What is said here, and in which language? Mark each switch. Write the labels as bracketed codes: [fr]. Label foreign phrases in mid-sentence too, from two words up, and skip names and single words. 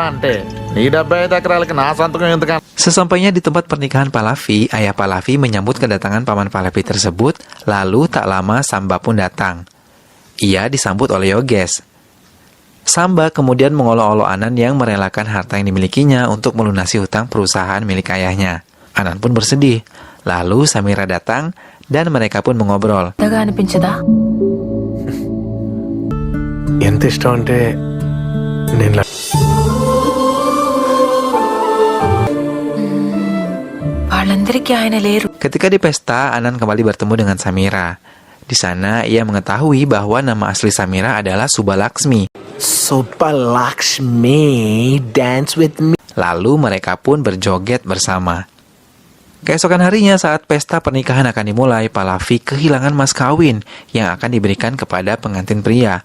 [id] Sesampainya di tempat pernikahan Pallavi, ayah Pallavi menyambut kedatangan paman Pallavi tersebut, lalu tak lama Samba pun datang. Ia disambut oleh Yogesh. Samba kemudian mengolok-olok Anan yang merelakan harta yang dimilikinya untuk melunasi hutang perusahaan milik ayahnya. Anan pun bersedih. Lalu Samira datang dan mereka pun mengobrol. [te] ఎంత ఇష్టం అంటే నేను వాళ్ళందరికీ ఆయన లేరు. [id] Ketika di pesta, Anan kembali bertemu dengan Samira. Di sana, ia mengetahui bahwa nama asli Samira adalah Subalaksmi. [en] Subbalakshmi, dance with me. [id] Lalu mereka pun berjoget bersama. Keesokan harinya saat pesta pernikahan akan dimulai, Pallavi kehilangan mas kawin yang akan diberikan kepada pengantin pria.